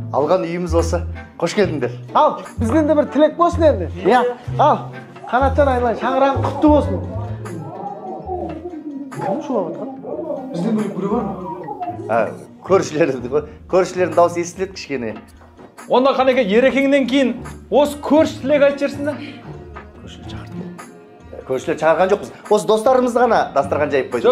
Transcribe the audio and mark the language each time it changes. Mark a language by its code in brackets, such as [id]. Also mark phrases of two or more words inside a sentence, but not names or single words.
[kk] Алған үйіміз осы. Қош келдіңдер. Al, bizden de bir tilek bolsun endi. Ya, al. Kanatcan aylan, şаңырağın құтты болсын. Кім шулап атқан? Бізден бөлек біреу бар ма? Көршілердің дауысы естіледі кішкене. Онда қанеке ерекеңнен кейін осы көрші тілек айтып жерсің да? Көршілер шақырған жоқпыз. Осы достарымызды ғана дастархан жайып қойдық.